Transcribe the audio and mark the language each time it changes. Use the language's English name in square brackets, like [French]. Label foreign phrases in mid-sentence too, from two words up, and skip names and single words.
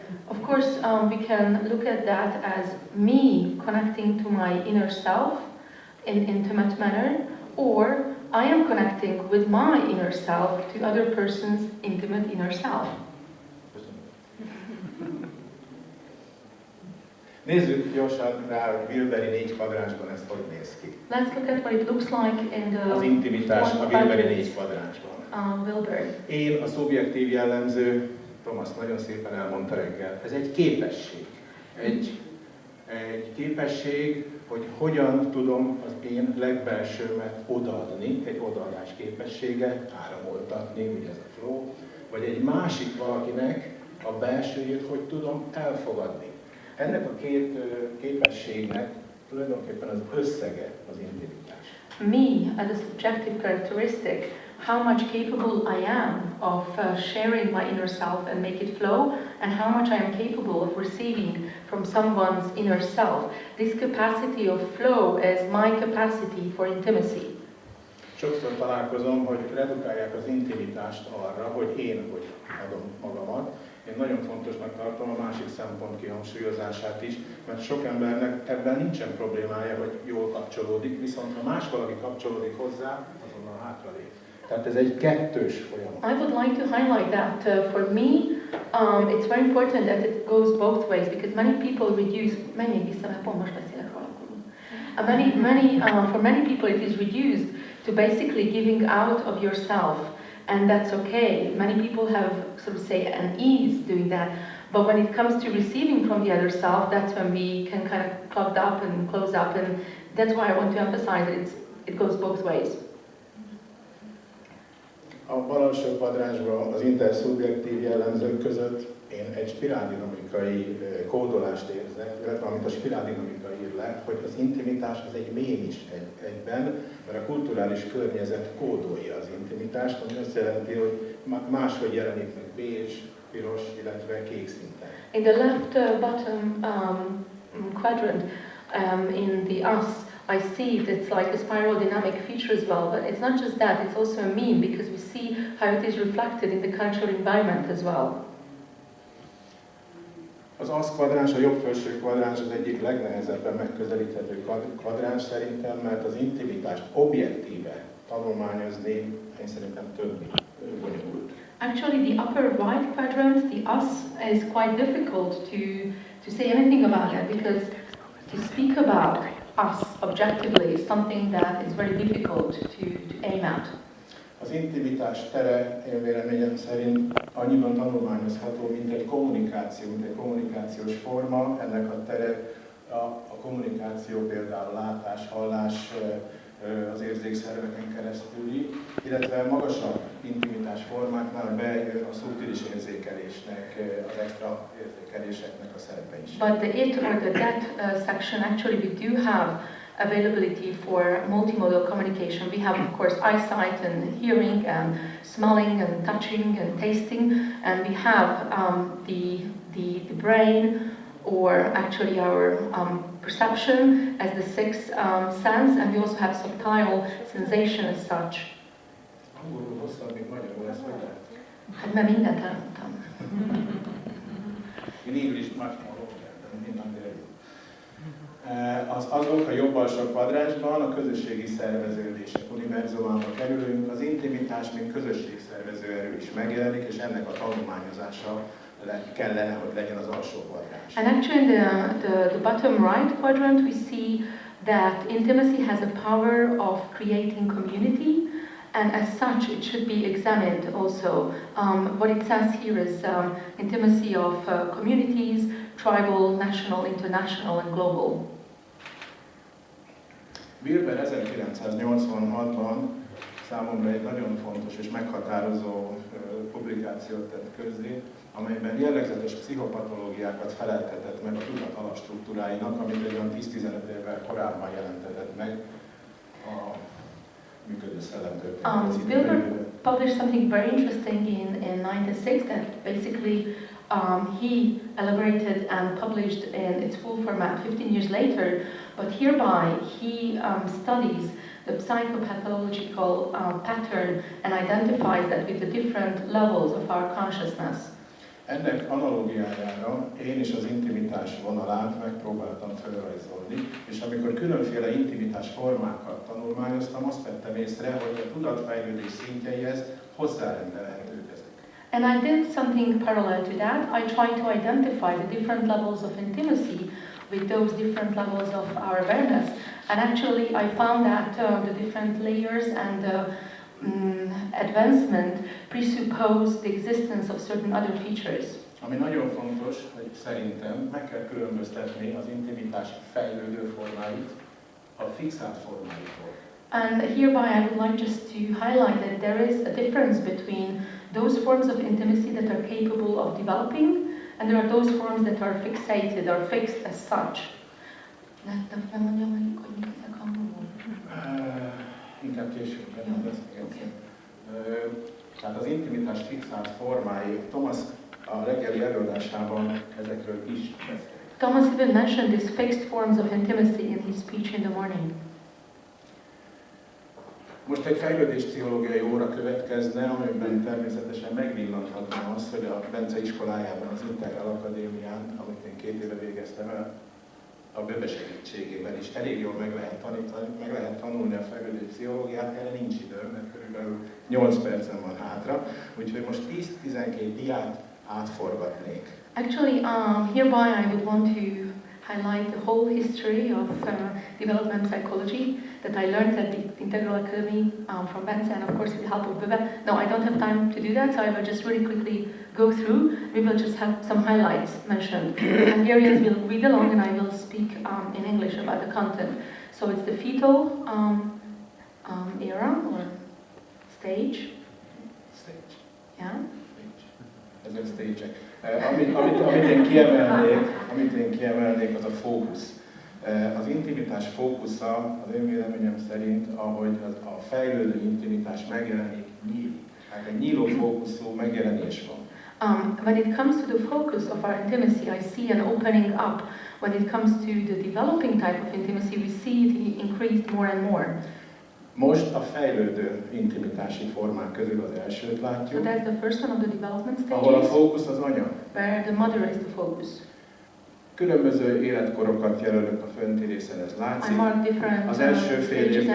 [English] Of course, we can look at that as me connecting to my inner self in intimate manner, or I am connecting with my inner self to other person's intimate inner self. [Hungarian] Nézzük gyorsan rá, hogy Wilberi 4 kvadránsban ez hogy néz ki. [English] Let's look at what it looks like in the [Hungarian] Az intimitás a Wilberi 4 kvadránsban. Wilberi. Én, a szubjektív jellemző, Thomas nagyon szépen elmondta reggel, ez egy képesség. Egy képesség, hogy hogyan tudom az én legbelsőmet odaadni, egy odaadás képessége, áramoltatni, ugye ez a flow, vagy egy másik valakinek a belsőjét, hogy tudom elfogadni. Ennek a két képességnek tulajdonképpen az összege az intimitás. [English] Me, as a subjective characteristic, how much capable I am of sharing my inner self and make it flow, and how much I am capable of receiving from someone's inner self. This capacity of flow is my capacity for intimacy. [Hungarian] Sokszor találkozom, hogy redukálják az intimitást arra, hogy én hogy adom magamat. Én nagyon fontosnak tartom a másik szempont kihangsúlyozását is, mert sok embernek ebben nincsen problémája, hogy jól kapcsolódik, viszont ha más valaki kapcsolódik hozzá, azonnal hátralép. Tehát ez egy kettős folyamat. [English] I would like to highlight that for me, it's very important that it goes both ways, because many people reduce, for many people it is reduced to basically giving out of yourself. And that's okay. Many people have, sort of say, an ease doing that. But when it comes to receiving from the other self, that's when we can kind of clog up and close up. And that's why I want to emphasize that it goes both ways. [Hungarian] A bal alsó kvadránsban az interszubjektív jellemzők között én egy spiráldinamikai kódolást érzek, illetve amit a spiráldinamika ír le, hogy az intimitás az egy mém is egyben, mert a kulturális környezet kódolja az intimitást, ami azt jelenti, hogy máshogy jelenik meg bézs, piros, illetve kék szinten. [English] In the left bottom quadrant, in the us, I see it's like a spiral dynamic feature as well, but it's not just that, it's also a meme, because we see how it is reflected in the cultural environment as well. [Hungarian] Az ASZ kvadráns, a jobb felső kvadráns az egyik legnehezebben megközelíthető kvadráns szerintem, mert az intimitást objektíve tanulmányozni, én szerintem több bonyolult. [English] Actually, the upper right quadrant, the us, is quite difficult to say anything about that, because to speak about us objectively is something that is very difficult to aim at. [Hungarian] Az intimitás tere, én véleményem szerint annyiban tanulmányozható, mint egy kommunikációs forma. Ennek a tere a kommunikáció például látás, hallás, az érzékszerveken keresztüli, illetve magasabb intimitás formáknál bejön a szubtilis érzékelésnek, az extra érzékeléseknek a szerepe is. [English] But the it or the that section, actually we do have availability for multimodal communication. We have, of course, eyesight and hearing and smelling and touching and tasting, and we have the brain, or actually our perception as the sixth sense, and we also have subtle sensation as such. [Hungarian] Angolul hosszabb, mint magyarul, ezt hogy lehet? Hát mert mindent elmondtam. [English] In English much more open than in Hungary. [Hungarian] Azok a jobb alsó kvadránsban a közösségi szerveződések univerzumába kerülünk, az intimitás, mint közösségszervező erő is megjelenik, és ennek a tanulmányozása kellene, hogy legyen az alsó kvadráns. [English] And actually in the bottom right quadrant we see that intimacy has a power of creating community, and as such it should be examined also. What it says here is intimacy of communities, tribal, national, international and global. [Hungarian] Wilber 1986-ban számomra egy nagyon fontos és meghatározó publikációt tett közzé, amelyben jellegzetes pszichopatológiákat feleltetett meg a tudat alapstruktúráinak, amit egy olyan 10-15 évvel korábban jelentetett meg a működő szellemtörténet. [English] Wilber published something very interesting in 96 that basically he elaborated and published in its full format 15 years later, but hereby he studies the psychopathological pattern and identifies that with the different levels of our consciousness. [Hungarian] Ennek analógiájára én is az intimitás vonalát megpróbáltam felrajzolni, és amikor különféle intimitás formákat tanulmányoztam, azt vettem észre, hogy a tudatfejlődés szintjeihez hozzárendelhetők ezek. [English] And I did something parallel to that. I tried to identify the different levels of intimacy with those different levels of our awareness. And actually I found that the different layers and advancement presuppose the existence of certain other features. [Hungarian] Ami nagyon fontos, hogy szerintem meg kell különböztetni az intimitás fejlődő formáit a fixált formáitól. [English] And hereby I would like just to highlight that there is a difference between those forms of intimacy that are capable of developing and there are those forms that are fixated or fixed as such. [Hungarian] Inkább később beszélgetünk. Tehát az intimitás fixált formái, Thomas a reggeli előadásában ezekről is beszélt. [English] Thomas even mentioned these fixed forms of intimacy in his speech in the morning. [Hungarian] Most egy fejlődéspszichológiai óra következne, amiben természetesen megvillanthatnám azt, hogy a Bence iskolájában, az Integrál Akadémián, amit én 2 éve végeztem el, a Böbe segítségével is elég jól meg lehet tanulni a fejlődéspszichológiát, erre nincs időm, mert körülbelül 8 percem van hátra, úgyhogy most 10-12 diát átforgatnék. [English] Actually, hereby I would want to highlight the whole history of development psychology that I learned at the Integral Academy from Bence and of course with the help of Böbe. No, I don't have time to do that, so I will just really quickly go through. We will just have some highlights mentioned. Hungarians will read along and I will speak in English about the content. So it's the fetal era or stage. Stage. Yeah. [Hungarian] Ezek stage-ek. Amit én kiemelnék, az a fókusz. Az intimitás fókusza az én véleményem szerint, ahogy a fejlődő intimitás megjelenik, nyílik. Tehát egy nyíló fókuszú megjelenés van. [English] When it comes to the focus of our intimacy, I see an opening up. When it comes to the developing type of intimacy, we see it increased more and more. [Hungarian] Most a fejlődő intimitási formák közül az elsőt látjuk, [English] So that's the first one of the development [Hungarian] ahol a [English] stages, [Hungarian] fókusz az anya. [English] where the mother is the focus. [Hungarian] Különböző életkorokat jelölök a fönti részen, ez [English] I [Hungarian] látszik. [English] mark different [Hungarian] Az első fél [English] stages [Hungarian] évben